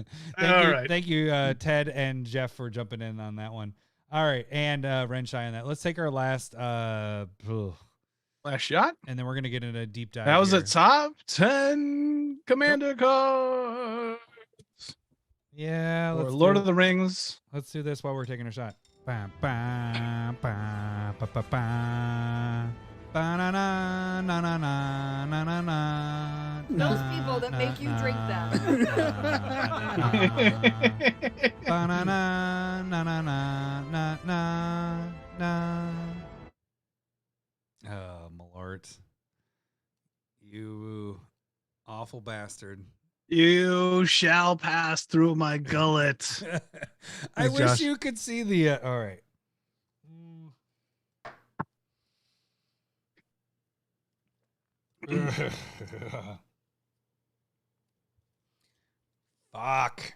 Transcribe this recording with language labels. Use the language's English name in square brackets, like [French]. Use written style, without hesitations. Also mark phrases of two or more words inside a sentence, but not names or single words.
[English] Thank you, Ted and Jeff, for jumping in on that one. All right. And Renshai on that. Let's take our last Last shot. and then we're going to get into a deep dive. That was here. a top 10 Commander cards. Yeah. Or Lord of the Rings. Let's do this while we're taking a shot. Ba, ba, ba, ba, ba, ba. Ba-na-na, na-na-na, na-na-na, Those people that make you drink them. Ba-na-na, na-na-na, na-na-na. Oh, Malort. You awful bastard. You shall pass through my gullet. I Thanks, wish Josh. you could see the. All right. Fuck.